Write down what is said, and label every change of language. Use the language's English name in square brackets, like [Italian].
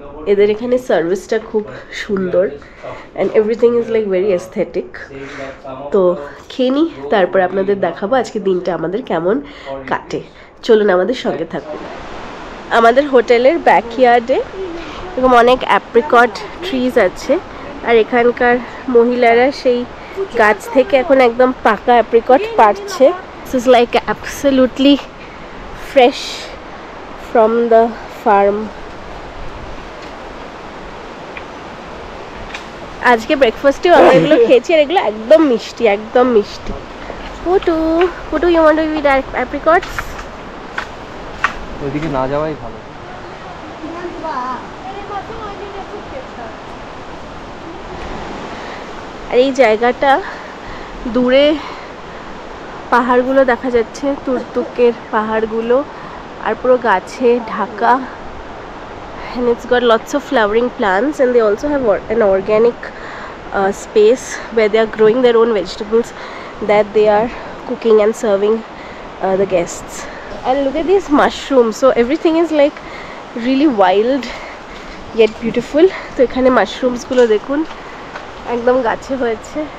[Bangla] এদের এখানে সার্ভিসটা খুব সুন্দর [English] and everything is like very aesthetic. [Bangla] তো খেয়ে নিই, তারপর আপনাদের দেখাবো আজকে দিনটা আমাদের কেমন কাটে। চলুন আমাদের সঙ্গে থাকুন। আমাদের হোটেলের ব্যাকইয়ার্ডে এরকম অনেক অ্যাপ্রিকট ট্রিজ আছে আর এখানকার মহিলারা সেই গাছ থেকে এখন একদম পাকা apricot পাড়ছে। [English] This is like absolutely fresh from the farm. [Bangla] আজকে ব্রেকফাস্টেও আমরা এগুলো খেয়েছি আর এগুলো একদম মিষ্টি, একদম মিষ্টি। [English] Putu you want to eat apricots? [Bangla] ওইদিকে না যাওয়াই ভালো। আর এই জায়গাটা দূরে পাহাড়গুলো দেখা যাচ্ছে, তুর্তুকের পাহাড়গুলো, আর পুরো গাছে Dhaka. [English] and it's got lots of flowering plants and they also have an organic space where they are growing their own vegetables that they are cooking and serving the guests. And look at these mushrooms, so everything is like really wild yet beautiful. [Bangla] তো এখানে mushrooms গুলো দেখুন একদম গাছে হয়েছে।